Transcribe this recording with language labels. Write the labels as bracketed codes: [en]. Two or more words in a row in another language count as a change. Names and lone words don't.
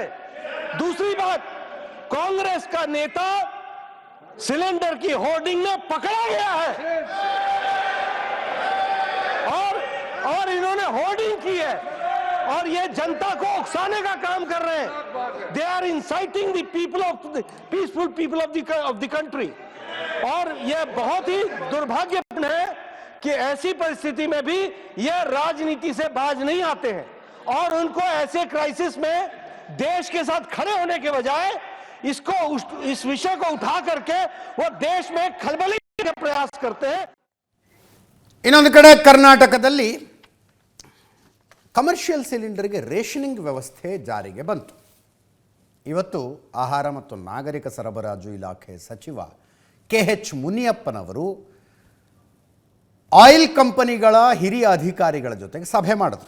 [hi] दूसरी बात, कांग्रेस का नेता सिलेंडर की होर्डिंग में पकड़ा गया है. और इन्होंने होर्डिंग की है और ये जनता को उकसाने का काम कर रहे हैं। [en] they are inciting the people of peaceful people of the country. [hi] और ये बहुत ही दुर्भाग्यपूर्ण है कि ऐसी परिस्थिति में भी ये राजनीति से बाज नहीं आते हैं और उनको ऐसे क्राइसिस में देश के साथ खड़े होने के बजाय इस विषय को उठा करके वो देश में खलबली के प्रयास करते हैं। [kn] ಇನ್ನೊಂದು ಕಡೆ ಕರ್ನಾಟಕದಲ್ಲಿ ಕಮರ್ಷಿಯಲ್ ಸಿಲಿಂಡರ್ಗೆ ರೇಷನಿಂಗ್ ವ್ಯವಸ್ಥೆ ಜಾರಿಗೆ ಬಂತು. ಇವತ್ತು ಆಹಾರ ಮತ್ತು ನಾಗರಿಕ ಸರಬರಾಜು ಇಲಾಖೆ ಸಚಿವ KH ಮುನಿಯಪ್ಪನವರು ಆಯಿಲ್ ಕಂಪನಿಗಳ ಹಿರಿಯ ಅಧಿಕಾರಿಗಳ ಜೊತೆಗೆ ಸಭೆ ಮಾಡಿದ್ರು.